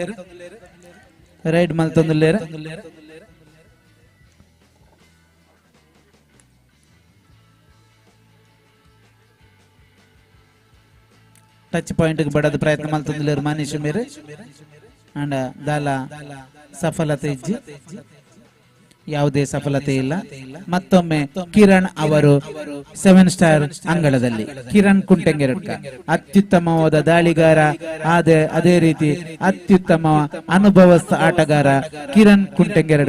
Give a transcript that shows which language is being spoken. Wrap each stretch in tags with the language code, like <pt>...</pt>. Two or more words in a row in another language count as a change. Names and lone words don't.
<en>touch point</en> <tcy>ಬಡದ ಪ್ರಯತ್ನ ಮಲ್ತೊಂದುಲ್ಲೇರು ಮನೀಶ್ ಮೇರೆ ಅಂಡ ದಾಲ ಸಫಲತೆ ಇಜ್ಜಿ</tcy> <kn>ಯಾವುದೇ ಸಫಲತೆ ಇಲ್ಲ. ಮತ್ತೊಮ್ಮೆ ಕಿರಣ್ ಅವರು 7 ಸ್ಟಾರ್ ಅಂಗಳದಲ್ಲಿ. ಕಿರಣ್ ಕುಂಟೆಂಗೆರಡ್ಕ ಅತ್ಯುತ್ತಮವಾದ ದಾಳಿಗಾರ, ಅದೇ ರೀತಿ ಅತ್ಯುತ್ತಮ ಅನುಭವಸ್ಥ ಆಟಗಾರ ಕಿರಣ್ ಕುಂಟೆಂಗೆರಡ್ಕ.</kn>